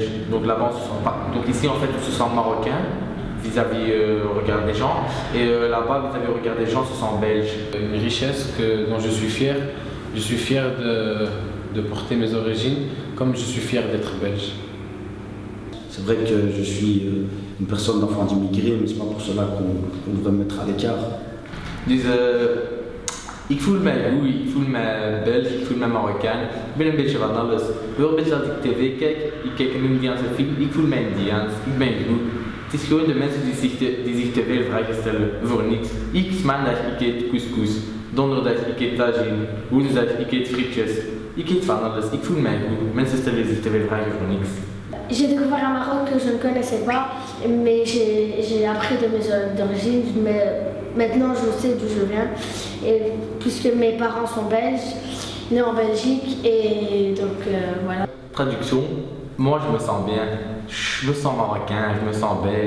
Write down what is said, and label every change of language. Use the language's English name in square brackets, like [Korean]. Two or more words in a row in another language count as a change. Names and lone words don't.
[French] Donc là-bas on se sent pas. Donc ici en fait on se sent Marocain vis-à-vis au regard des gens, et là-bas vis-à-vis au regard des gens on se sent belge. Une richesse dont je suis fier de porter mes origines, comme je suis fier d'être belge. C'est vrai que je suis une personne d'enfant d'immigrés, mais c'est pas pour cela qu'on devrait me mettre à l'écart. [Dutch] Ik voel mij goed, ik voel mij Belg, ik voel mij Marokkaan. Ik ben een beetje van alles. Een beetje als ik tv kijk, ik kijk een Indiaanse film, ik voel mij Indiaans, ik ben goed. Het is gewoon de mensen die zich te veel vragen stellen voor niks. Ik maandag ik eet couscous, donderdag ik eet tagine, woensdag ik eet frietjes. Ik eet van alles, ik voel mij goed. Mensen stellen zich te veel vragen voor niks. [French] J'ai découvert un Maroc que je ne connaissais pas, mais j'ai appris de mes origines, mais maintenant je sais d'où je viens, et puisque mes parents sont belges, nés en Belgique, et donc voilà. Traduction, moi je me sens bien, je me sens marocain, je me sens belge.